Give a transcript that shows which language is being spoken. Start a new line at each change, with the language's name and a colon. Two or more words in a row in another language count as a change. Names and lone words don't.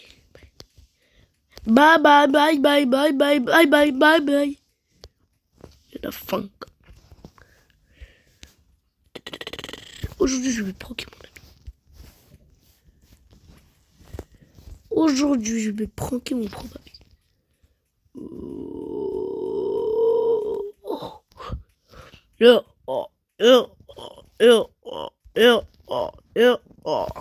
English: Bye bye, bye bye, bye bye, bye bye, bye bye.
French: C'est la funk. Aujourd'hui, je vais proquer mon ami. Aujourd'hui, je vais pranker mon propre ami. Yeah, oh, yeah, oh, yeah, oh, yeah, oh, yeah, oh.